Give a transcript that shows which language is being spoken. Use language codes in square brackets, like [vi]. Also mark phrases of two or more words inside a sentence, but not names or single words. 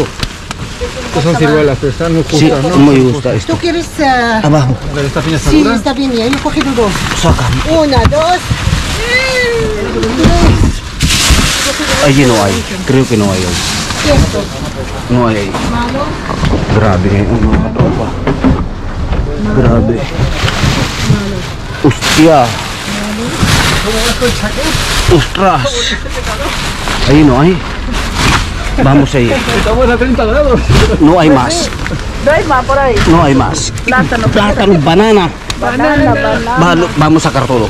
[es] Estas son ciruelas, pero están muy Sí, justas, ¿no? me gusta esto. ¿Tú quieres? Abajo. A ver, ¿esta piña está Sí, dura? está bien. Yo he cogido dos. Saca. Una, dos. Allí no hay. Creo que no hay ahí. Esto. No hay ahí. Malo. [tl] Grabe, mga tropa. Grabe. [es] Hostia. Ostras. Ahí no hay. Vamos ahí. Estamos a 30 grados. No hay más. No hay más por ahí. No hay más. Plátano, banana. Vamos a sacar todo.